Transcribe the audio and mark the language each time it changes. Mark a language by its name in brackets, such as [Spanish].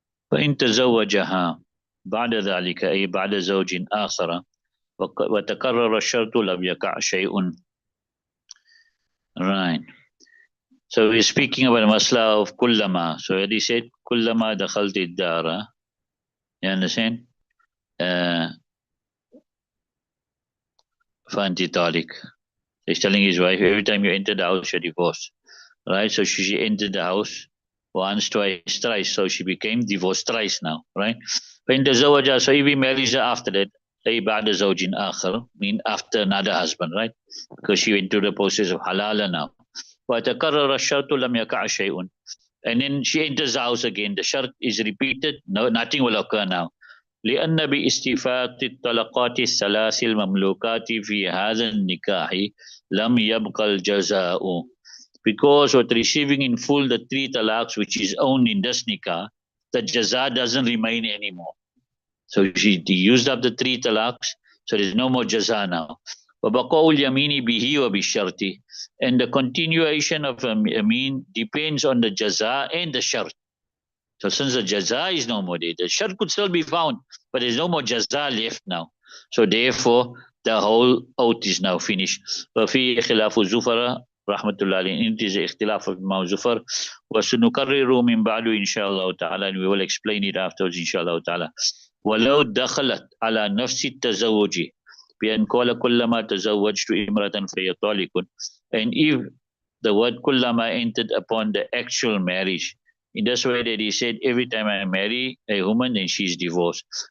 [Arabic] فإن تزوجها بعد ذلك أي بعد زوج آخر وتكرر الشرط لم يقع شيء. [English] Right. So we're speaking about the masla of kullama. So he said kullama dakhalti dara. You understand? Fanti talik. He's telling his wife, every time you enter the house, you're divorced. Right? So she entered the house once, twice, thrice. So she became divorced thrice now. Right? When the zawaja, so if he marries her after that, [Arabic] أي بعد زوج آخر, [English] mean after another husband, right? Because she went through the process of halala now. [Arabic] وتكرر الشرط لم يقع شيء. [English] And then she enters the house again. The shart is repeated. No, nothing will occur now. [Arabic] لأن باستفاق الطلقات الثلاث المملوكات في هذا النكاح لم يبقى الجزاء. [English] Because with receiving in full the three talaqs which is owned in this nikah, the jaza doesn't remain anymore. So she used up the three talaqs, so there's no more jaza now. [Arabic] وَبَقَاءُ الْيَمِينِ بِهِ وَبِالشَّرْطِ. [English] And the continuation of yameen depends on the jaza and the shart. So since the jaza is no more there, the shart could still be found, but there's no more jaza left now. So therefore, the whole oath is now finished. [Arabic] وَفِي خِلَافُ زُفَرَ رحمة الله عليه. [English] It is اختلاف of Imam Zufar. [Arabic] وَسُنُكَرِّرُ مِنْ بَعْدُ إِنْ شاء الله تعالى. [English] And we will explain it afterwards [Arabic] إن شاء الله تعالى. ولو دخلت على نفس التزوج بأن قال كلما تزوجت امرأة فهي طالق. [English] And if the word kullama entered upon the actual marriage, in this way that he said, every time I marry a woman, then she's divorced.